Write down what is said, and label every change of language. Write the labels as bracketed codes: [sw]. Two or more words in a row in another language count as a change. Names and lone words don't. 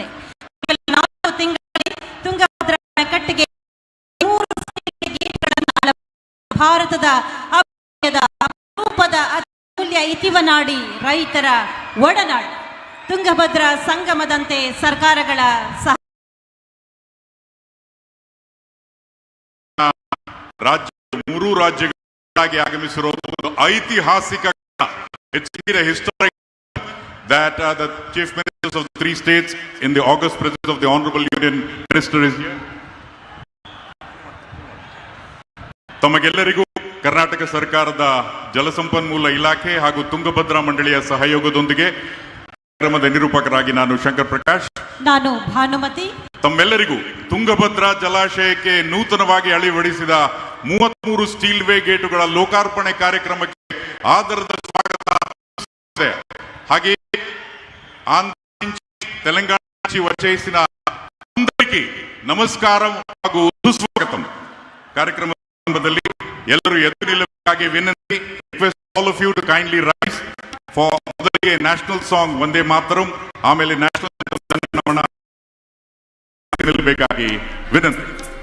[kn] 4 ತಿಂಗಳಲ್ಲಿ ತುಂಗಭದ್ರ ಕಟ್ಟಿಗೆ ಭಾರತದ ರೂಪದ ಅಮೂಲ್ಯ ಇತಿವನಾಡಿ, ರೈತರ ಒಡನಾಡಿ ತುಂಗಭದ್ರ ಸಂಗಮದಂತೆ ಸರ್ಕಾರಗಳ ಮೂರು ರಾಜ್ಯಗಳಾಗಿ ಆಗಮಿಸಿರುವುದು ಒಂದು ಐತಿಹಾಸಿಕ ಹಿಸ್ಟಾರಿಕ್ [en] that the chief ministers of the 3 states in the august presence of the honorable union minister is here. [kn] ತಮಗೆಲ್ಲರಿಗೂ ಕರ್ನಾಟಕ ಸರ್ಕಾರದ ಜಲಸಂಪನ್ಮೂಲ ಇಲಾಖೆ ಹಾಗೂ ತುಂಗಭದ್ರಾ ಮಂಡಳಿಯ ಸಹಯೋಗದೊಂದಿಗೆ ಕಾರ್ಯಕ್ರಮದ ನಿರೂಪಕರಾಗಿ ನಾನು ಶಂಕರ್ ಪ್ರಕಾಶ್, ನಾನು ಭಾನುಮತಿ, ತಮ್ಮೆಲ್ಲರಿಗೂ ತುಂಗಭದ್ರಾ ಜಲಾಶಯಕ್ಕೆ ನೂತನವಾಗಿ ಅಳವಡಿಸಿದ 33 ಸ್ಟೀಲ್ ವೇ ಗೇಟುಗಳ ಲೋಕಾರ್ಪಣೆ ಕಾರ್ಯಕ್ರಮಕ್ಕೆ ಆದರದ ಸ್ವಾಗತ. ಹಾಗೆ [te] తెలంగాణ వచ్చేసిన అందరికీ [kn] ನಮಸ್ಕಾರಂ ಹಾಗೂ ಸುಸ್ವಾಗತಂ. ಕಾರ್ಯಕ್ರಮದಲ್ಲಿ ಎಲ್ಲರೂ ಎದ್ದು ನಿಲ್ಲಬೇಕಾಗಿ ವಿನಂತಿ. [en] request all of you to kindly rise for ಮೊದಲಿಗೆ national song ವಂದೇ ಮಾತರಂ, ಆಮೇಲೆ ನ್ಯಾಷನಲ್ [kn] ನಿಲ್ಲಬೇಕಾಗಿ ವಿನಂತಿ.